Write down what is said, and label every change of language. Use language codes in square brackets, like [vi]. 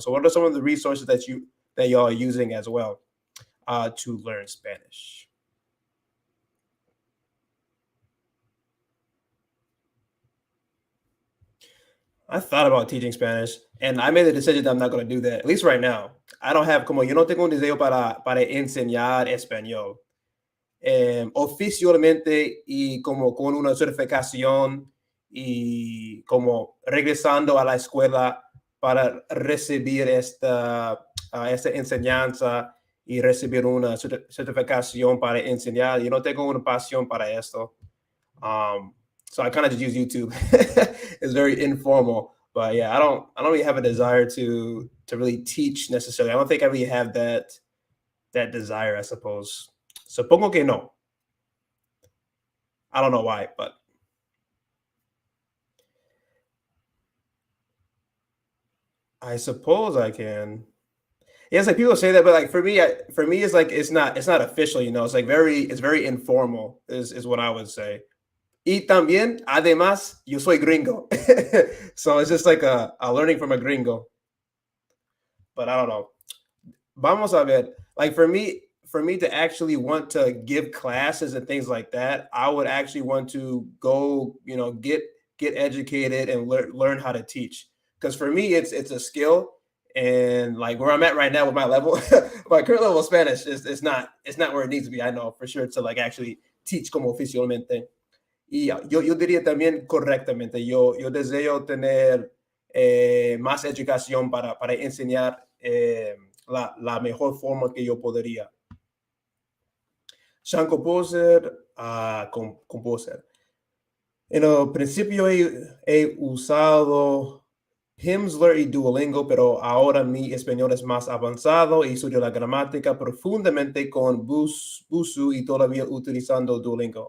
[en] So what are some of the resources that you are using as well to learn Spanish? I thought about teaching Spanish, and I made the decision that I'm not going to do that, at least right now. I don't have, [es] como yo no tengo un deseo para enseñar español. Oficialmente y como con una certificación y como regresando a la escuela para recibir esta enseñanza y recibir una certificación para enseñar. Yo no tengo una pasión para esto. [en] So I kind of just use YouTube. It's very informal, but yeah, I don't really have a desire to really teach necessarily. I don't think I really have that desire, I suppose. [es] Supongo que no. [en] I don't know why, but I suppose I can. Yeah, it's like people say that, but like for me, it's like it's not official, you know. It's like it's very informal, is what I would say. [es] Y también, además, yo soy gringo. [en] So it's just like a learning from a gringo. But I don't know. [es] Vamos a ver. [en] Like for me to actually want to give classes and things like that, I would actually want to go, you know, get educated and learn how to teach. Because for me, it's a skill, and like where I'm at right now with my level, my current level of Spanish is not where it needs to be. I know for sure to like actually teach [es] como oficialmente. Y yo diría también correctamente, yo deseo tener más educación para enseñar la mejor forma que yo podría. Sean Composer, Composer. En el principio he usado Pimsleur y Duolingo, pero ahora mi español es más avanzado y estudio la gramática profundamente con Busuu y todavía utilizando Duolingo.